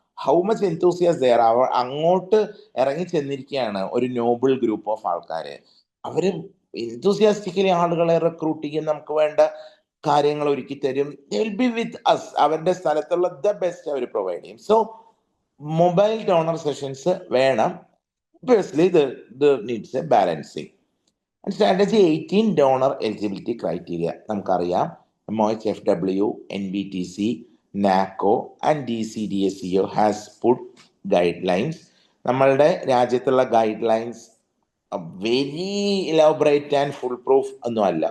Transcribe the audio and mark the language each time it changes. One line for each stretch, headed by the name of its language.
English: How much enthusiasm there.
Malayalam: അങ്ങോട്ട് ഇറങ്ങി ചെന്നിരിക്കുകയാണ് ഒരു നോബിൾ ഗ്രൂപ്പ് ഓഫ് ആൾക്കാര്. അവര് എൻതൂസിയാസ്റ്റിക്കലി ആളുകളെ റിക്രൂട്ട് ചെയ്യും, നമുക്ക് വേണ്ട കാര്യങ്ങൾ ഒരുക്കി തരും.
English: Will be with us.
Malayalam: അവരുടെ സ്ഥലത്തുള്ള ദ ബെസ്റ്റ് അവർ പ്രൊവൈഡ് ചെയ്യും. സോ മൊബൈൽ ഡോണർ സെഷൻസ് വേണം.
English: Obviously, the needs a balancing. And strategy 18, donor eligibility criteria.
Malayalam: നമുക്കറിയാം
English: MOHFW, NBTC, NACO and DCDSCO has put guidelines.
Malayalam: നമ്മളുടെ രാജ്യത്തുള്ള guide lines
English: very elaborate and foolproof
Malayalam: ഒന്നും അല്ല.